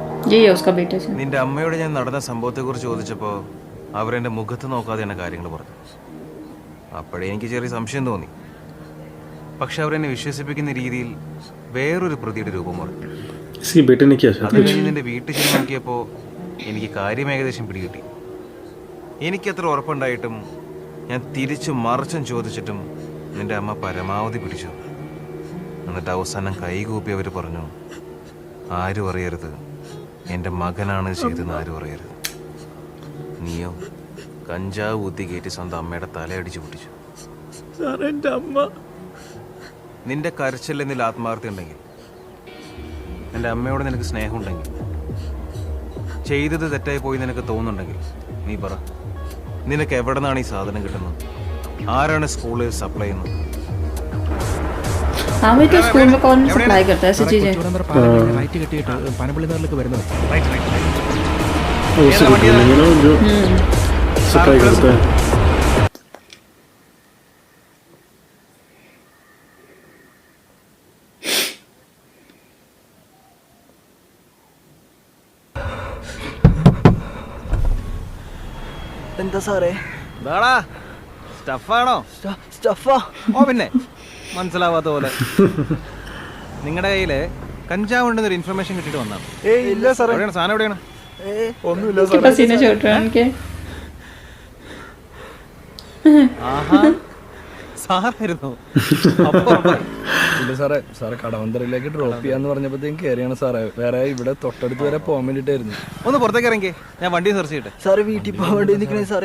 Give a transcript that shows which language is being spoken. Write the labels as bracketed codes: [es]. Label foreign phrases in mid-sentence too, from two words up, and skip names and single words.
[hi] यही है उसका बेटे से. [ml] നിന്റെ അമ്മയോട് ഞാൻ നടന്ന സംഭവത്തെക്കുറിച്ച് ചോദിച്ചപ്പോൾ അവരെൻ്റെ മുഖത്ത് നോക്കാതെ എന്നെ കാര്യങ്ങൾ പറഞ്ഞു. അപ്പോഴേ എനിക്ക് ചെറിയ സംശയം തോന്നി. പക്ഷെ അവരെന്നെ വിശ്വസിപ്പിക്കുന്ന രീതിയിൽ വേറൊരു പ്രതിയുടെ രൂപം പറഞ്ഞു. [hi] इसके बेटे ने क्या [ml] അത് കഴിഞ്ഞ് നിന്റെ വീട്ടിൽ ചെന്ന് നോക്കിയപ്പോൾ എനിക്ക് കാര്യം ഏകദേശം പിടികിട്ടി. എനിക്കത്ര ഉറപ്പുണ്ടായിട്ടും ഞാൻ തിരിച്ചും മറിച്ചും ചോദിച്ചിട്ടും നിന്റെ അമ്മ പരമാവധി പിടിച്ചു. എന്നിട്ട് അവസാനം കൈകൂപ്പി അവർ പറഞ്ഞു, ആരും അറിയരുത്, എൻ്റെ മകനാണ് ചെയ്തതെന്ന് ആരും അറിയരുത്. നീയോ കഞ്ചാവ് ഊത്തി കയറ്റി സ്വന്തം അമ്മയുടെ തലയടിച്ച് പൊട്ടിച്ചു. നിന്റെ കരച്ചിൽ എന്നിൽ ആത്മാർത്ഥി ഉണ്ടെങ്കിൽ, എൻ്റെ അമ്മയോട് നിനക്ക് സ്നേഹമുണ്ടെങ്കിൽ, ചെയ്തത് തെറ്റായി പോയി നിനക്ക് തോന്നുന്നുണ്ടെങ്കിൽ നീ പറ, നിനക്ക് എവിടെ നിന്നാണ് ഈ സാധനം കിട്ടുന്നത്? ആരാണ് സ്കൂളിൽ സപ്ലൈ ചെയ്യുന്നത്? [hi] हाँ भाई तो स्कूल में कौन सप्लाई करता है ऐसी चीजें? [ml] റൈറ്റ് കെട്ടിയിട്ട് പനപ്പള്ളി നഗറിലേക്ക് വരുന്നത്. [hi] उससे कुछ नहीं ना जो सप्लाई करता है. [ml] എന്താ സാറേ? സ്റ്റഫാണോ? സ്റ്റഫാ? ഓ പിന്നെ മനസ്സിലാവാത്ത പോലെ. നിങ്ങളുടെ കയ്യില് കഞ്ചാവ് ഉണ്ടെന്നൊരു ഇൻഫർമേഷൻ കിട്ടിയിട്ട് വന്നാണ്. ഇല്ല സാറേ. എവിടെയാണ് സാധനം? എവിടെയാണ്? ഒന്നുമില്ല [hi] उसके पसीने छूट रहे हैं उनके. [ml] ആഹാ, സാറായിരുന്നു. ഇല്ല സാറേ, സാറെ കടവന്തരയിലേക്ക് ഡ്രോപ്പ് ചെയ്യാന്ന് പറഞ്ഞപ്പോഴത്തേക്കും കയറിയാണ് സാറേ. വേറെ ഇവിടെ തൊട്ടടുത്ത് വരെ പോകാൻ വേണ്ടിട്ടായിരുന്നു. ഒന്ന് പുറത്തേക്ക് ഇറങ്ങി, ഞാൻ വണ്ടി സെർച്ച് ചെയ്യട്ടെ. സാറ് വീട്ടിൽ പോകാൻ വേണ്ടി നിൽക്കണേ സാറേ.